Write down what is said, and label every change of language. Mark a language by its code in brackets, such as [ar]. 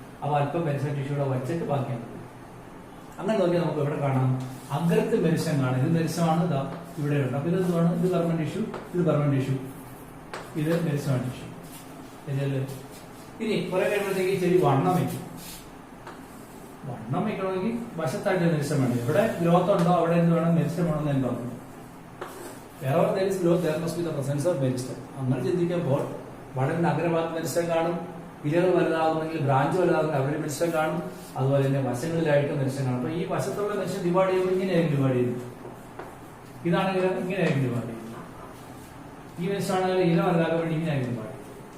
[ml] അപ്പൊ അല്പം meristematic tissue ഇവിടെ വച്ചിട്ട് ബാക്കിയാണ്. അങ്ങനെ നോക്കിയാൽ നമുക്ക് ഇവിടെ കാണാം, അഗ്രത്ത് മെരിസ്റ്റം കാണാം. ഇത് മെരിസ്റ്റമാണ്, ഇതാ ഇവിടെ ഉണ്ട്. അപ്പൊ ഇത് എന്താണ്? ഇത് പെർമനന്റ് ടിഷ്യൂ, ഇത് പെർമനന്റ് ടിഷ്യൂ, ഇത് മെരിസ്റ്റമാറ്റിക് ടിഷ്യൂ. ശരിയല്ലേ? ഇനി കുറെ കഴിയുമ്പോഴത്തേക്ക് ചെടി വണ്ണം വയ്ക്കും. വണ്ണം വയ്ക്കണമെങ്കിൽ വശത്തായിട്ട് മെരിസ്റ്റം വേണം. ഇവിടെ ഗ്രോത്ത് ഉണ്ടോ അവിടെ എന്ത് വേണം? മെരിസ്റ്റം വേണമെന്ന് എനിക്ക് തോന്നുന്നു. [en] Wherever there is growth, there must be the presence of meristem. [ml] അങ്ങനെ ചിന്തിക്കുമ്പോൾ വളരെ അഗ്രഭാഗത്ത് മെരിസ്റ്റം കാണും. ഇലകൾ വലുതാകുന്നെങ്കിൽ ബ്രാഞ്ച് വലുതാകുന്നെങ്കിൽ അവിടെ മെരിസ്റ്റം കാണും. അതുപോലെ തന്നെ വശങ്ങളിലായിട്ട് മെരിസ്റ്റം കാണും. അപ്പൊ ഈ വശത്തുള്ള മെരിസ്റ്റം ഡിവൈഡ് ചെയ്യുമ്പോൾ ഇങ്ങനെയായിരിക്കും ഡിവൈഡ് ചെയ്യുന്നത്. ഇതാണെങ്കിൽ ഇങ്ങനെയായിരിക്കും ഡിവൈഡ് ചെയ്യുന്നത്. ഈ മെരിസ്റ്റം ആണെങ്കിൽ ഇല വലുതാക്കാൻ വേണ്ടി ഇങ്ങനെയായിരിക്കും ഡിവൈഡ് ചെയ്യുന്നത്.